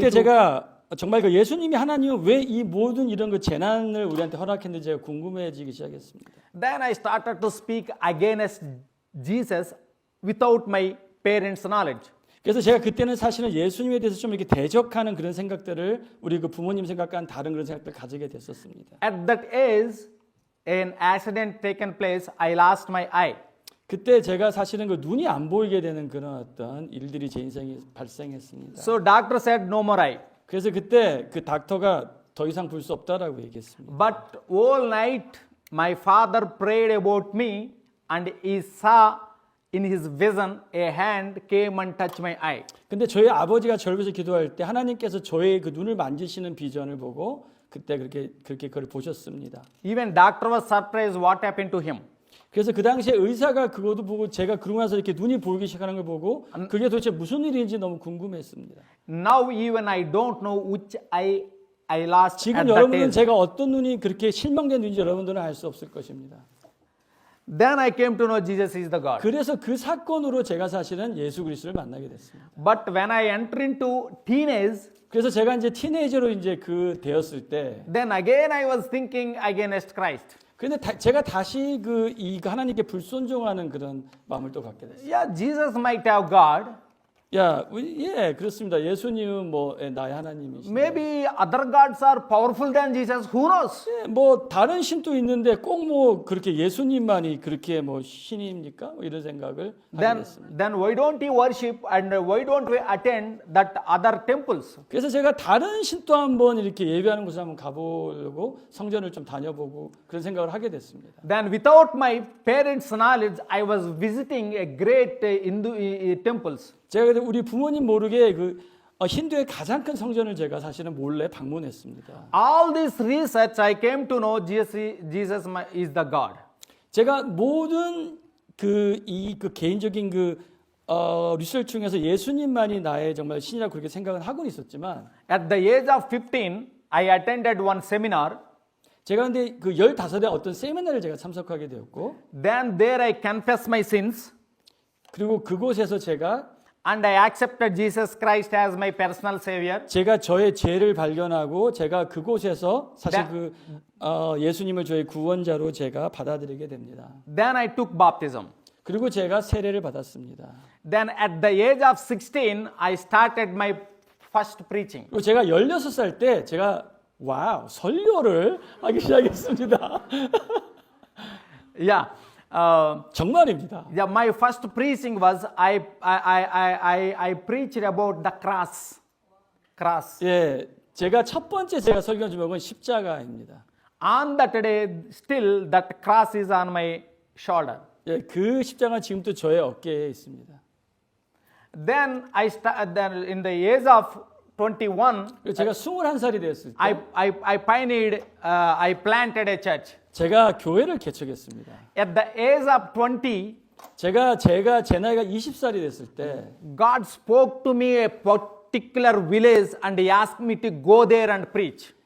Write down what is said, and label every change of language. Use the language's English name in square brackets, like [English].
[Korean] 그때 [English] to [Korean] 제가 정말 그 예수님이 하나님은 왜 이 모든 이런 그 재난을 우리한테 허락했는지 제가 궁금해지기 시작했습니다. [English] Then I started to speak against Jesus without my parents' knowledge. [Korean] 그래서 제가 그때는 사실은 예수님에 대해서 좀 이렇게 대적하는 그런 생각들을 우리 그 부모님 생각과는 다른 그런 생각들을 가지게 됐었습니다. [English] At that age, an accident taken place, I lost my eye. [Korean] 그때 제가 사실은 그 눈이 안 보이게 되는 그런 어떤 일들이 제 인생에 발생했습니다. [English] So doctor said no more eye. [Korean] 그래서 그때 그 닥터가 더 이상 볼 수 없다라고 얘기했습니다. [English] But all night my father prayed about me and he saw in his vision a hand came and touched my eye. [Korean] 근데 저희 아버지가 저를 위해서 기도할 때 하나님께서 저의 그 눈을 만지시는 비전을 보고 그때 그렇게 그걸 보셨습니다. [English] Even doctor was surprised what happened to him. [Korean] 그래서 그 당시에 의사가 그것도 보고 제가 그러고 나서 이렇게 눈이 보이기 시작하는 걸 보고 그게 도대체 무슨 일인지 너무 궁금했습니다. [English] Now even I don't know which eye I lost [Korean] 지금 [English] at that [Korean] 여러분은 [English] age. [Korean] 제가 어떤 눈이 그렇게 실망된 눈인지 여러분들은 알 수 없을 것입니다. [English] Then I came to know Jesus is the God. [Korean] 그래서 그 사건으로 제가 사실은 예수 그리스도를 만나게 됐습니다. [English] But when I enter into teenage, [Korean] 그래서 제가 이제 티네이저로 이제 그 되었을 때, [English] then again I was thinking against Christ. [Korean] 근데 제가 다시 이 하나님께 불순종하는 그런 마음을 또 갖게 됐어요. [English] Yeah, Jesus might have God. [Korean] 예, 그렇습니다. 예수님은 뭐 나의 하나님이시죠. [English] Maybe other gods are powerful than Jesus. Who knows? [Korean] 예, 뭐 다른 신도 있는데 꼭 뭐 그렇게 예수님만이 그렇게 뭐 신입니까? 뭐 이런 생각을 하게 됐습니다. [English] Then why don't we worship and why don't we attend that other temples? [Korean] 그래서 제가 다른 신도 한번 이렇게 예배하는 곳을 한번 가보려고 성전을 좀 다녀보고 그런 생각을 하게 됐습니다. [English] Then without my parents' knowledge, I was visiting a great Hindu temples. [Korean] 제가 근데 우리 부모님 모르게 힌두의 가장 큰 성전을 제가 사실은 몰래 방문했습니다. [English] All this research, I came to know Jesus is the God. [Korean] 제가 모든 그 개인적인 리서치 중에서 예수님만이 나의 정말 신이라고 그렇게 생각은 하고 있었지만 [English] At the age of 15, I attended one seminar. [Korean] 제가 근데 그 15대 어떤 세미나를 제가 참석하게 되었고 [English] Then there I confessed my sins. [Korean] 그리고 그곳에서 제가 [English] And I accepted Jesus Christ as my personal savior. [Korean] 제가 저의 죄를 발견하고 제가 그곳에서 사실 예수님을 저의 구원자로 제가 받아들이게 됩니다. [English] Then I took baptism. [Korean] 그리고 제가 세례를 받았습니다. [English] Then at the age of 16, I started my first preaching. [Korean] 그리고 제가 16살 때 제가 설교를 하기 시작했습니다. [English] Yeah. [Korean] 정말입니다. [English] Yeah, my first preaching was I preached about the cross. Cross. [Korean] 예, 제가 첫 번째 제가 설교한 제목은 십자가입니다. [English] On that day, still that cross is on my shoulder. [Korean] 예, 그 십자가 지금도 저의 어깨에 있습니다. [English] Then in the age of 21, [Korean] 그리고 제가 21살이 됐을 때 [English] I planted a church. [Korean] 제가 교회를 개척했습니다. [English] At the age of 20, [Korean] 제가 제 나이가 20살이 됐을 때 [English] God spoke to me a particular village and he asked me to go there and preach.